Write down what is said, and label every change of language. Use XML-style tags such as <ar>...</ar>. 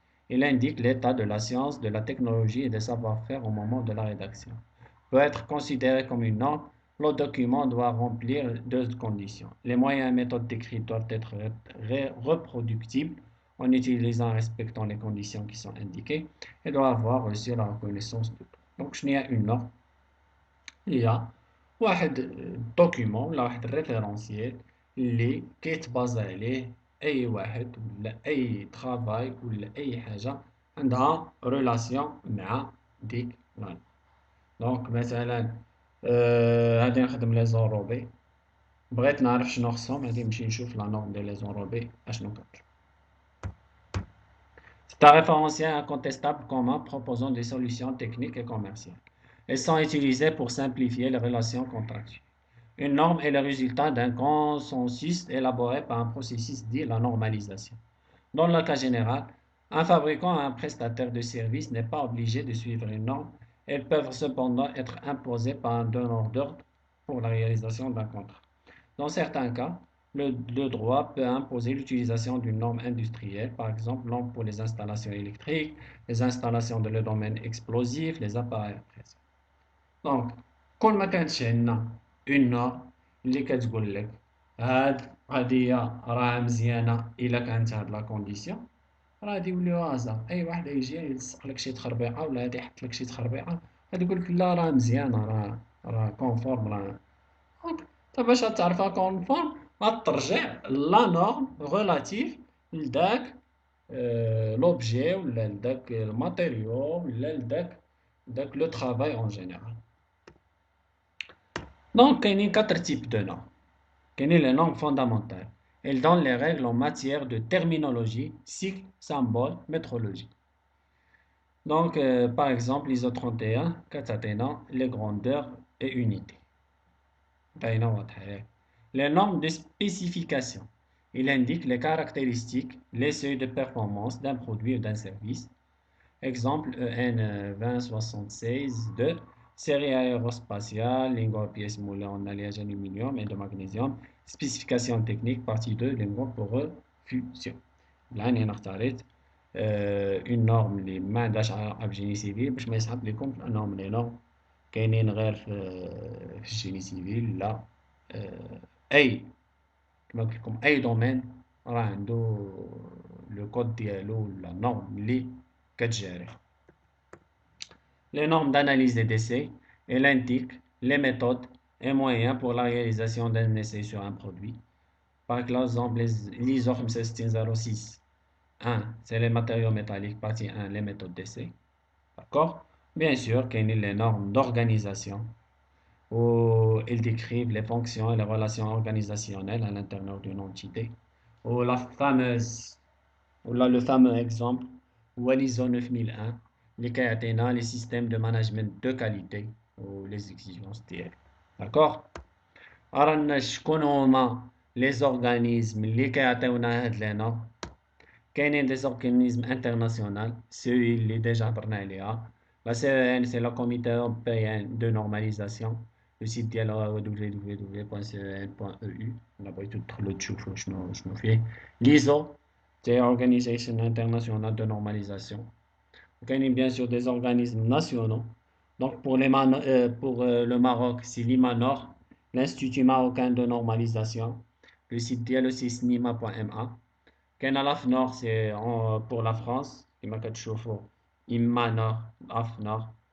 <fr>Il indique l'état de la science, de la technologie et des savoir-faire au moment de la rédaction. Peut être considéré comme une norme. Le document doit remplir deux conditions. Les moyens et méthodes décrites doivent être reproductibles en utilisant et respectant les conditions qui sont indiquées et doit avoir aussi la reconnaissance de tout. Donc, je n'ai une norme. Il y a</fr> <ar>واحد document ولا واحد référentiel اللي كيتبازا عليه أي واحد ولا أي travail ولا أي حاجة عندها relation مع ديك لا norme. دونك مثلا غادي نخدم لي زوروبي، بغيت نعرف شنو خصهم غادي نمشي نشوف لا نورم ديال لي زوروبي اشنو كتطلب.</ar> <fr>C'est un référentiel incontestable commun proposant des solutions techniques et commerciales. Elles sont utilisées pour simplifier les relations contractuelles. Une norme est le résultat d'un consensus élaboré par un processus dit la normalisation. Dans le cas général, un fabricant ou un prestataire de services n'est pas obligé de suivre une norme. Elles peuvent cependant être imposées par un donneur d'ordre pour la réalisation d'un contrat. Dans certains cas, le droit peut imposer l'utilisation d'une norme industrielle, par exemple normes pour les installations électriques, les installations dans le domaine explosif, les appareils à pression.</fr> <ar>Donc, كل ما كانتش عندنا une norme اللي كتقول لك هاد القضية راه مزيانة إلا كانت هاد لا كونديسيون، راه غادي يوليو هازا أي واحد يجي يلصق لك شي تخربيقة ولا غادي يحط لك شي تخربيقة غادي يقول لك لا راه مزيانة راه كونفورم راه. انت باش تعرفها كونفورم غترجع لا نورم غولاتيف لداك لوبجي ولا لداك الماتيريو ولا لداك لو ترافاي اون جينيرال. دونك كاينين</ar> <fr>4 types de normes.</fr> <ar>كاينين</ar> <fr>les normes fondamentales. Elles donnent les règles en matière de terminologie, cycle, symbole, métrologie. Donc, par exemple, l'ISO 31</fr> <ar>كتعطينا</ar> <fr>les grandeurs et unités.</fr> <ar>باينة واضحة ياك.</ar> <fr>Les normes de spécification. Il indique les caractéristiques, les seuils de performance d'un produit ou d'un service. Exemple EN 2076-2, série aérospatiale, lingot pièces moulées en alliage aluminium et de magnésium, spécification technique, partie 2, les normes pour fusion. Là, on a une norme</fr> <ar>اللي ما عندهاش علاقة بالجيني سيفيل باش ما يصعب لكم في أنهم لي نورم كاينين غير في الجيني سيفيل. لا، أي كما قلت لكم أي دومين راه عنده لو كود ديالو ولا نورم اللي كتجاري.</ar> <fr>Les normes d'analyse des décès, elle indique les méthodes et moyens pour la réalisation d'un essai sur un produit. Par exemple, l'ISO 15606. 1. C'est les matériaux métalliques. Partie 1. Les méthodes d'essai. D'accord? Bien sûr, qu'il y a les normes d'organisation où ils décrivent les fonctions et les relations organisationnelles à l'intérieur d'une entité. Ou la fameuse, ou là, le fameux exemple, ou l'ISO 9001, les KATNA, les systèmes de management de qualité ou les exigences DL. D'accord?</fr> <ar>Alors, شكون هما</ar> <fr>les organismes</fr> <ar>اللي كيعطيونا هاد</ar> <fr>les normes.</fr> <ar>كاينين</ar> <fr>des organismes internationaux, celui</fr> <ar>اللي</ar> <fr>déjà</fr> <ar>هضرنا عليها.</ar> <fr>La CEN, c'est le Comité européen de normalisation. Le site</fr> <ar>ديالها هو</ar> <fr>www.cen.eu.</fr> <ar>إلا بغيتو تدخلو تشوفو شنو فيه.</ar> <fr>L'ISO, c'est l'Organisation internationale de normalisation.</fr> <ar>كاينين</ar> <fr>bien sûr des organismes nationaux. Donc pour le Maroc, c'est l'IMANOR, l'Institut marocain de normalisation. Le site</fr> <ar>ديالو</ar> <fr>c'est snima.ma.</fr> <ar>كاين</ar> <fr>l'AFNOR, c'est pour la France</fr> <ar>كما كتشوفوا</ar> <fr>IMANOR, AFNOR.</fr>